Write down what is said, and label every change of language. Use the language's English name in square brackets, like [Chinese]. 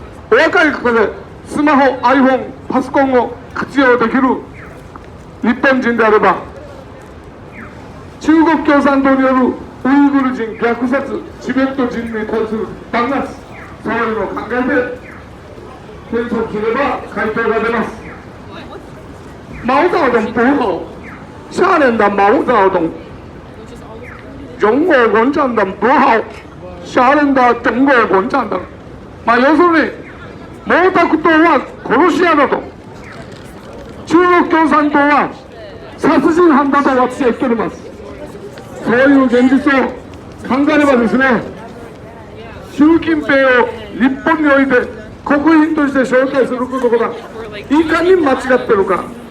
[Japanese] お若い方でスマホ、iPhone、パソコンを活用できる日本人であれば、中国共産党によるウイグル人虐殺、チベット人に対する弾圧、そういうのを考えて検索すれば回答が出ます。 [Chinese] 毛沢東不好，下面的毛沢東；中国共产党不好，下面的中国共产党。 [Japanese] 要するに毛沢東は殺し屋だと、中国共産党は殺人犯だと私は言っております。そういう現実を考えればですね、習近平を日本において国賓として招待することがいかに間違っているか。